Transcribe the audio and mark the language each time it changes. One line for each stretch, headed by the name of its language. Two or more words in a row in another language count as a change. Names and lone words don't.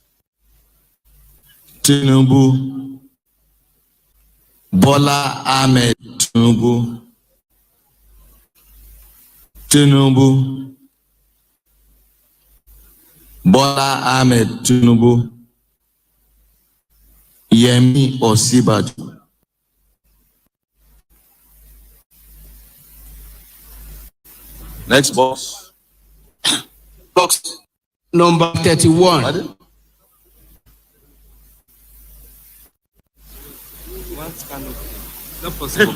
English: Tinubu. Bola Ahmed Tinubu. Tinubu. Bola Ahmed Tinubu. Yemi Osibajo. Next box. Box number 31. Pardon? Not possible.